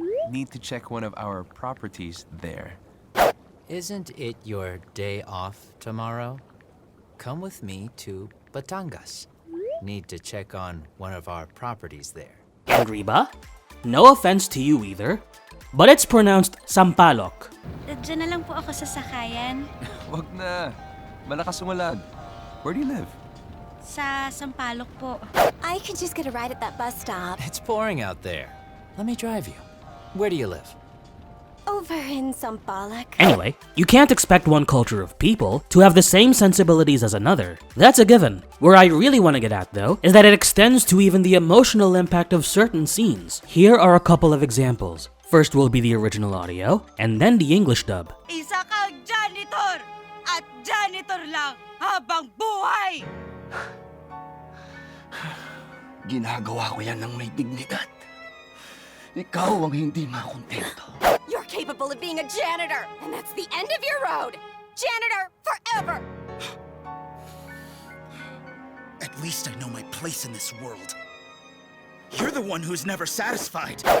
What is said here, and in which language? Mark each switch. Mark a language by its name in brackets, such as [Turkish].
[English] Need to check one of our properties there. Isn't it your day off tomorrow? Come with me to Batangas. Need to check on one of our properties there. And Riba, no offense to you either, but it's pronounced Sampalok. [Filipino] Diyan na lang po ako sa sakayan. Wag na. Malakas umalad. [English] Where do you live? [Filipino] Sa Sampaloc po. [English] I could just get a ride at that bus stop. It's pouring out there. Let me drive you. Where do you live? Over in Sampaloc. Anyway, you can't expect one culture of people to have the same sensibilities as another. That's a given. Where I really want to get at, though, is that it extends to even the emotional impact of certain scenes. Here are a couple of examples. First will be the original audio, and then the English dub. [Filipino] Isa kang janitor! At janitor lang habang buhay! Ginagawa ko yan ng may dignidad. Ikaw ang hindi makontento. [English] You're capable of being a janitor, and that's the end of your road. Janitor forever. At least I know my place in this world. You're the one who's never satisfied.